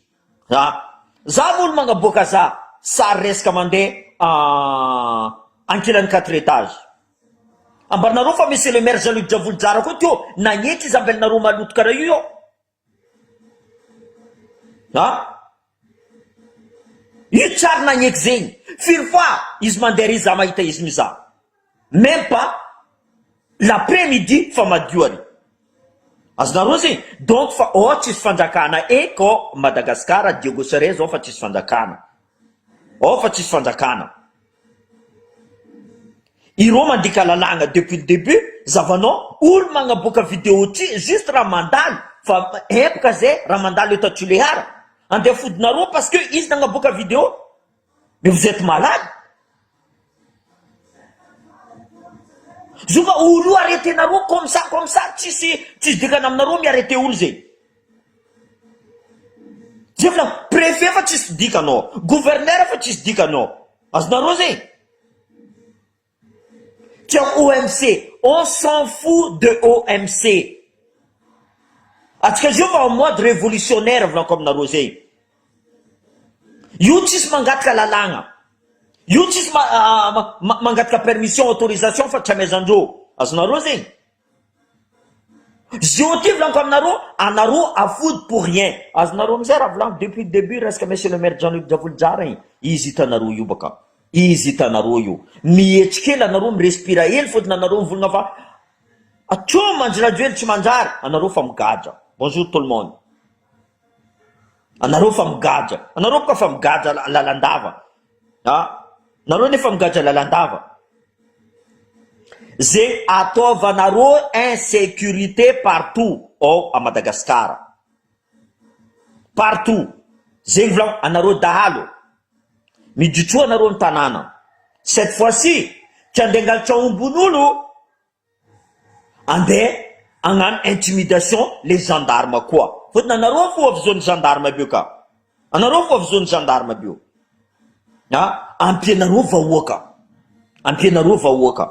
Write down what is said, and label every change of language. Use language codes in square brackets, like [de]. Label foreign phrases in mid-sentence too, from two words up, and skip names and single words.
[mg] Za molo magnaboaka za sary resaka mandeha ankilany 4 étages. Ambarinareo fa [fr] monsieur le maire [mg] Jean-Luc Javolodzara koa teo nagnety izy ambelinareo maloto karaha io. Io tsary nagneky zegny. Firy fois izy mandeha ry za mahita izy mizaha. [fr] Même pas l'après-midi [mg] fa madioany. Azonareo zegny. Donc fa tsisy fanjakana eko Madagasikara, Diego Ceres fa tsisy fanjakana. Fa tsisy fanjakana. Ireo mandika lalagna [fr] depuis le début, [mg] zavanao olo magnaboaka vidéo ty juste raha mandalo fa epoka zay raha mandalo eto Tatuliara andeha fodinareo [fr] parce que [mg] izy nagnaboaka vidéo. [fr] Mais vous êtes malade. [mg] Zova olo arretenareo [fr] comme ça [mg] tsisy dikana aminareo miarrete olo zay. Zay vola préfet fa tsisy dikanao, gouverneur fa tsisy dikanao. Azonareo zay. [fr] Tiens, OMC, on s'en fout de OMC. [mg] Atsika zio fa [fr] en mode révolutionnaire [mg] volanko aminareo zay. Io tsisy mangataka lalagna. Io tsisy mangataka [fr] permission, autorisation [mg] fa tsy amezandreo. Azonareo zegny. Zio ty volanko aminareo, anareo afody [fr] pour rien. [mg] Azonareo amizay raha volanko [fr] depuis le début [mg] resaka [fr] monsieur le maire [mg] Jean-Luc Javolodzara igny. Izy hitanareo io baka. Izy hitanareo io. Mihetsikeely anareo mirespira hely fotony anareo mivolagna fa atso manjiradio hely tsy manjary. Anareo fa migadra. [fr] Bonjour tout le monde. [mg] Anareo fa migadra. Anareo boka fa migadra lalandava. Nareo nefa migadra lalandava. Zay ataovanareo [fr] insécurité partout à Madagascar. Partout. [mg] Zay volanko anareo dahalo. Miditro anareo ny tanàna. [fr] Cette fois-ci, [mg] tsy andeha angalatra ombon'olo. Andeha agnano [fr] intimidation les gendarmes [mg] koa. Fotony anareo fo avy [fr] zone gendarme [mg] bio ka. Anareo fa avy [fr] zone gendarme [mg] bio. Ampianareo vahoaka.